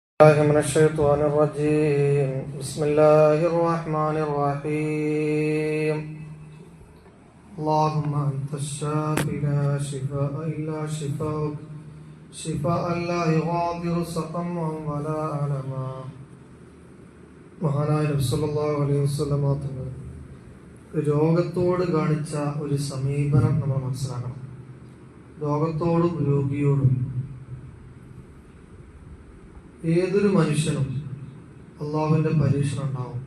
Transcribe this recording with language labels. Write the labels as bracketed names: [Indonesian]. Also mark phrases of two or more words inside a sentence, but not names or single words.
[Arabic] من الشيطان الرجيم بسم الله الرحمن الرحيم اللهم أنت الشافي لا شفاء إلا شفاءك شفاء لا يغادر سقما ولا ألما. [Malayalam] മഹാനായ നബി [Arabic] صلى الله عليه وسلم [Malayalam] തങ്ങൾ രോഗത്തോട് കാണിച്ച ഒരു സമീപനം നമ്മൾ മനസ്സിലാക്കണം. രോഗത്തോടും രോഗിയോടും ഏതൊരു മനുഷ്യനും അള്ളാഹുവിൻ്റെ പരീക്ഷണം ഉണ്ടാവും.